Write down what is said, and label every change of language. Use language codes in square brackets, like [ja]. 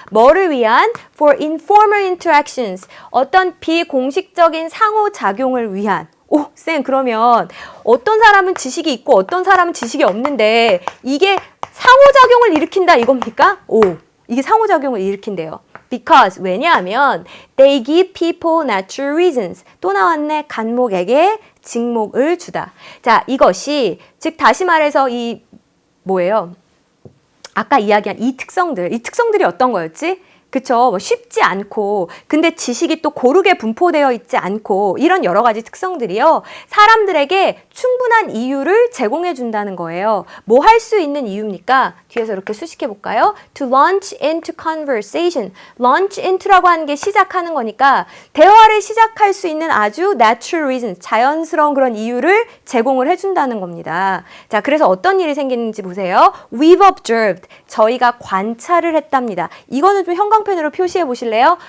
[ko] 뭐를 위한? [en] For informal interactions. [ko] 어떤 비공식적인 상호작용을 위한. 오, 쌤, 그러면 어떤 사람은 지식이 있고 어떤 사람은 지식이 없는데 이게 상호작용을 일으킨다 이겁니까? 오, 이게 상호작용을 일으킨대요. [en] Because [ko] 왜냐하면 [en] they give people natural reasons. [ko] 또 나왔네. 간목에게 직목을 주다. 자, 이것이 즉 다시 말해서 이 뭐예요? 아까 이야기한 이 특성들이 어떤 거였지? 그쵸? 뭐 쉽지 않고 근데 지식이 또 고르게 분포되어 있지 않고 이런 여러 가지 특성들이요. 사람들에게 충분한 이유를 제공해 준다는 거예요. 뭐 할 수 있는 이유입니까? 뒤에서 이렇게 수식해 볼까요? [en] To launch into conversation. [ko] launch into라고 하는 게 시작하는 거니까 대화를 시작할 수 있는 아주 [en] natural reasons, [ko] 자연스러운 그런 이유를 제공을 해준다는 겁니다. 자, 그래서 어떤 일이 생기는지 보세요. [en] We've observed. [ko] 저희가 관찰을 했답니다. 이거는 좀 형광펜으로 표시해 보실래요?